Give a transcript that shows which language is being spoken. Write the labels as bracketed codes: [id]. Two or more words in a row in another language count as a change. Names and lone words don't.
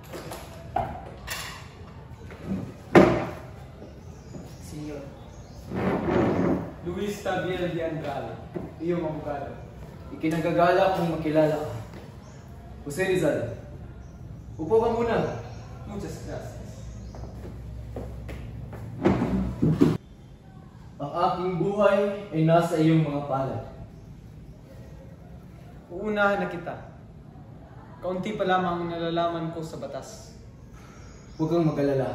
[es] Senyor. Luis Tabiel de Andrade, [tl] iyong abogado. Ikinagagala kong makilala ka. Jose Rizal, upo ka muna. [es] Muchas gracias. [tl] Ang aking buhay ay nasa iyong mga palad. Uunahan na kita. Kaunti pa lamang ang nalalaman ko sa batas. Huwag kang mag-alala.